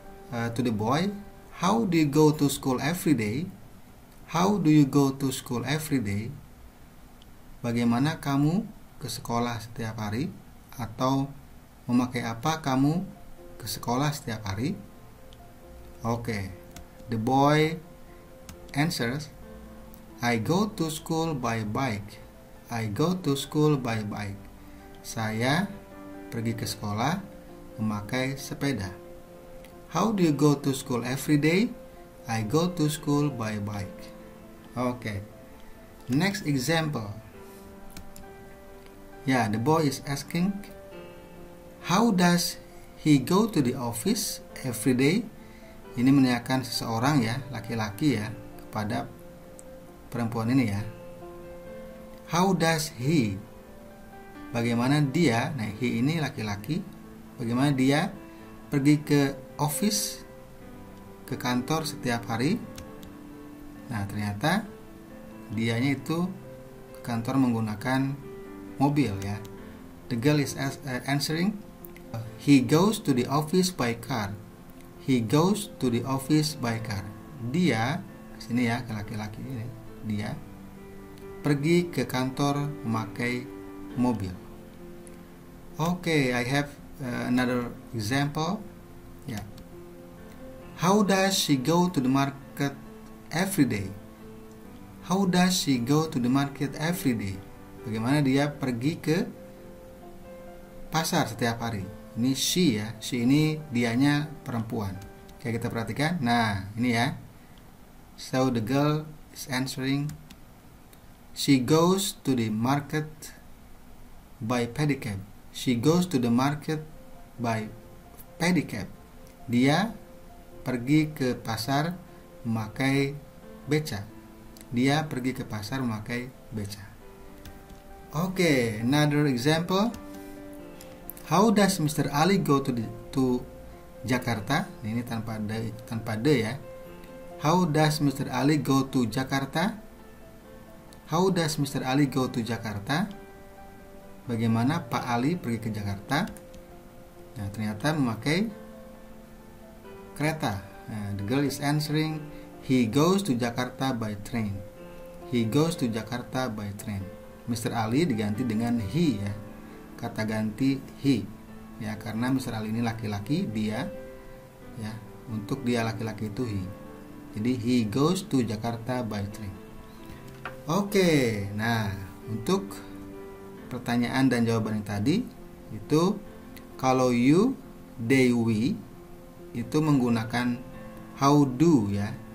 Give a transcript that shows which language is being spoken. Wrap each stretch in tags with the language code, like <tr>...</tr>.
<en>to the boy, how do you go to school every day? How do you go to school every day?</en> <id>Bagaimana kamu ke sekolah setiap hari? Atau memakai apa kamu ke sekolah setiap hari?</id> <en>Okay, the boy answers, I go to school by bike. I go to school by bike.</en> <id>Saya pergi ke sekolah memakai sepeda.</id> <en>How do you go to school every day? I go to school by bike. Okay. Next example. Yeah, the boy is asking, how does he go to the office every day?</en> <id>Ini menanyakan seseorang ya, laki-laki ya, kepada perempuan ini ya.</id> <en>How does he?</en> <id>Bagaimana dia? Nah, he ini laki-laki. Bagaimana dia pergi ke office, ke kantor setiap hari? Nah, ternyata dianya itu ke kantor menggunakan mobil ya.</id> <en>The girl is answering, he goes to the office by car. He goes to the office by car.</en> <id>Dia, sini ya, laki-laki ini, dia pergi ke kantor memakai mobil.</id> <en>Okay, I have another example. Yeah. How does she go to the market every day? How does she go to the market every day?</en> <id>Bagaimana dia pergi ke pasar setiap hari? Ini she ya, she ini dianya perempuan. Kayak kita perhatikan. Nah, ini ya.</id> <en>So the girl is answering, she goes to the market by pedicab. She goes to the market by pedicab.</en> <id>Dia pergi ke pasar memakai beca. Dia pergi ke pasar memakai beca.</id> <en>Okay, another example. How does Mr. Ali go to Jakarta?</en> <id>Ini tanpa de ya.</id> <en>How does Mr. Ali go to Jakarta? How does Mr. Ali go to Jakarta?</en> <id>Bagaimana Pak Ali pergi ke Jakarta? Nah, ternyata memakai kereta.</id> <en>Nah, the girl is answering, he goes to Jakarta by train. He goes to Jakarta by train. Mr.</en> <id>Ali diganti dengan he ya. Kata ganti he ya, karena Mr. Ali ini laki-laki, dia ya, untuk dia laki-laki itu he.</id> <en>Jadi he goes to Jakarta by train.</en> <id>Oke, nah untuk pertanyaan dan jawaban yang tadi itu, kalau you, they, we itu menggunakan how do ya.</id>